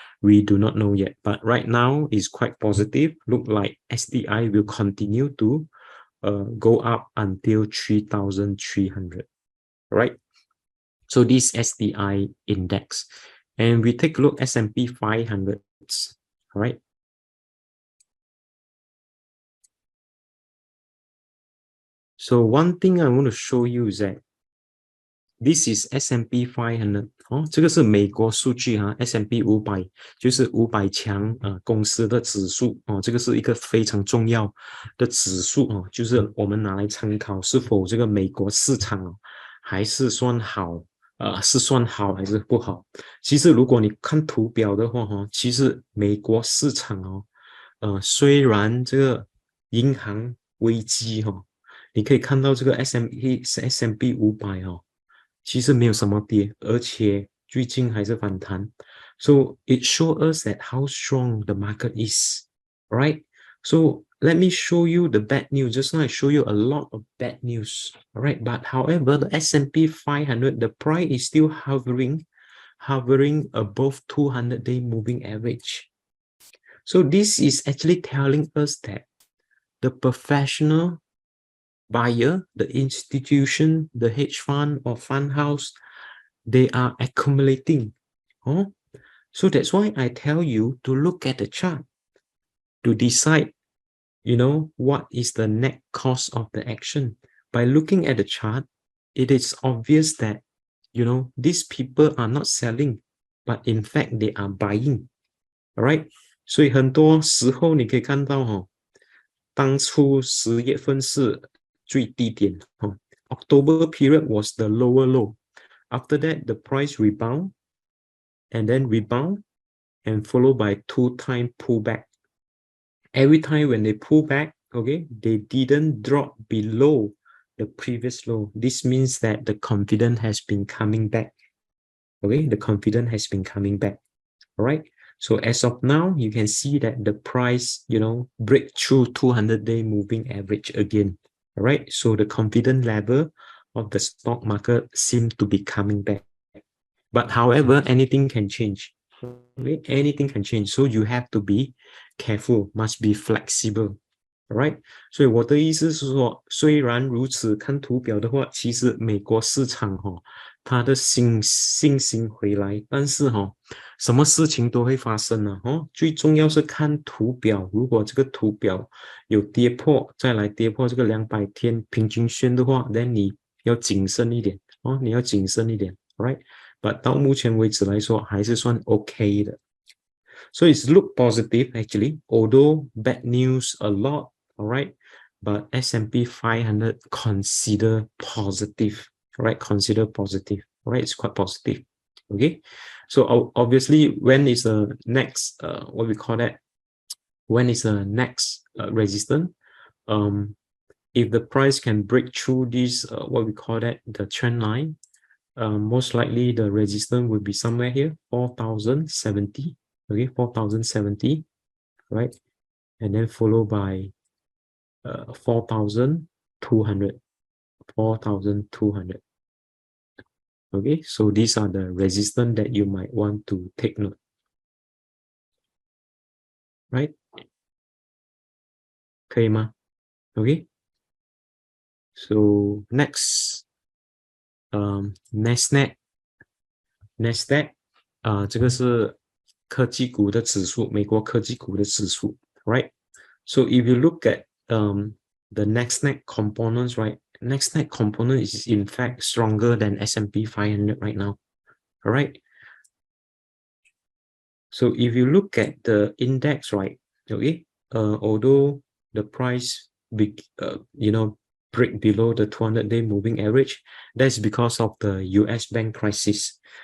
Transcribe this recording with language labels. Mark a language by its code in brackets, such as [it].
[en] We do not know yet, but right now is quite positive. Look like SDI will continue to go up until 3,300, right? So this SDI index, and we take a look S&P 500, all right? So one thing I want to show you is that this is S&P 500 [zh] 这个是美国数据S&P 500就是500强公司的指数这个是一个非常重要的指数就是我们拿来参考是否这个美国市场还是算好是算好还是不好。其实如果你看图表的话其实美国市场虽然这个银行危机你可以看到这个 S&P 500其实没有什么跌，而且最近还是反弹。 [en] So it shows us that how strong the market is, right? So let me show you the bad news. Just now I show you a lot of bad news, all right? But however, the S&P 500, the price is still hovering above 200-day moving average. So this is actually telling us that the professional buyer, the institution, the hedge fund or fund house, they are accumulating. So that's why I tell you to look at the chart to decide, what is the net cost of the action. By looking at the chart, it is obvious that, these people are not selling, but in fact they are buying. All right? [zh] 所以很多时候你可以看到当初10月份是最低点 [en] October period was the lower low. After that, the price rebound and then rebound and followed by 2-time pullback. Every time when they pull back, okay, they didn't drop below the previous low. This means that the confidence has been coming back. Okay, the confidence has been coming back. All right. So as of now, you can see that the price, break through 200-day moving average again. All right. So the confidence level of the stock market seems to be coming back. But however, anything can change. Okay? Anything can change. So you have to be careful, must be flexible. Alright， [zh] 所以我的意思是说，虽然如此，看图表的话，其实美国市场它的信心回来，但是什么事情都会发生呢最重要是看图表，如果这个图表有跌破，再来跌破这个200天平均线的话，那你要谨慎一点你要谨慎一点 ， [en] right？ But [zh] 到目前为止来说，还是算 [en] OK [zh] 的。 [en] So it's look positive actually, although bad news a lot, all right? But S&P 500 consider positive, right? Consider positive, right? It's quite positive, okay? So obviously, when is the next, what we call that? When is the next resistance? if the price can break through this, what we call that, the trend line, most likely the resistance will be somewhere here, 4,070, okay, 4,070, right? And then followed by 4,200, 4,200. Okay, so these are the resistance that you might want to take note, right? [zh] 可以吗? [en] Okay. So next, [zh] Nasdaq， 这个是科技股的指数，美国科技股的指数 ， [en] right? So if you look at the Nasdaq components, right? Nasdaq component is in fact stronger than S&P 500 right now, all right? So if you look at the index, right? Okay, although the price break below the 200-day moving average, that's because of the US bank crisis.